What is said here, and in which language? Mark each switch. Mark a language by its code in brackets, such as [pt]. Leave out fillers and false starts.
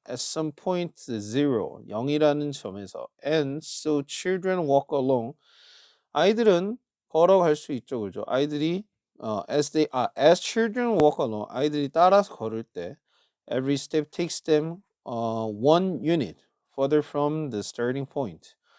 [en] At some point 0, [ko] 0이라는 점에서. [en] And so children walk along. [ko] 아이들은 걸어갈 수 있죠, 그죠? [en] as children walk along. [ko] 아이들이 따라서 걸을 때, [en] every step takes them one unit further from the starting point.